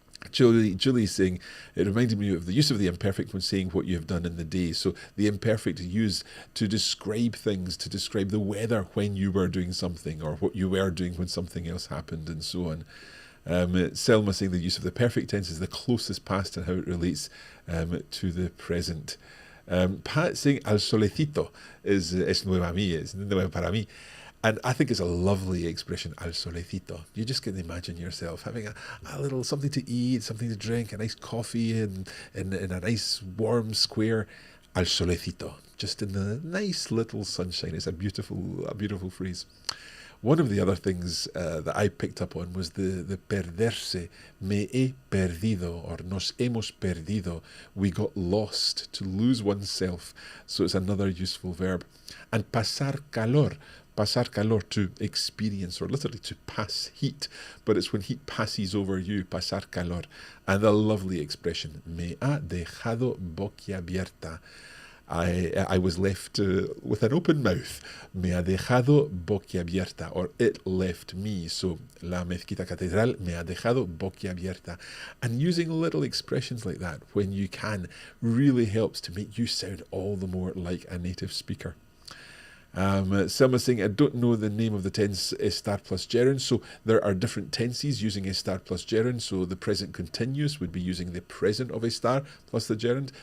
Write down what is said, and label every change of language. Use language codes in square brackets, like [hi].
[en] Julie's saying, it reminded me of the use of the imperfect when saying what you have done in the day. So the imperfect is used to describe things, to describe the weather when you were doing something or what you were doing when something else happened and so on. Selma saying the use of the perfect tense is the closest past and how it relates to the present. [es] Pat saying al solecito es nuevo a mí, es nuevo para mí. [en] And I think it's a lovely expression, [es] al solecito. [en] You just can imagine yourself having a little something to eat, something to drink, a nice coffee in a nice warm square, al solecito, just in the nice little sunshine. It's a beautiful phrase. One of the other things that I picked up on was the perderse, [es] me he perdido, [en] or [es] nos hemos perdido. [en] We got lost, to lose oneself. So it's another useful verb. And [es] pasar calor, [en] to experience, or literally to pass heat. But it's when heat passes over you, [es] pasar calor. [en] And the lovely expression, [es] me ha dejado boquiabierta. [en] I was left with an open mouth. [es] Me ha dejado boquiabierta, [en] or it left me. [es] So, la mezquita catedral me ha dejado boquiabierta. [en] And using little expressions like that when you can really helps to make you sound all the more like a native speaker. Selma saying, I don't know the name of the tense estar plus gerund, so there are different tenses using estar plus gerund. So the present continuous would be using the present of estar plus the gerund.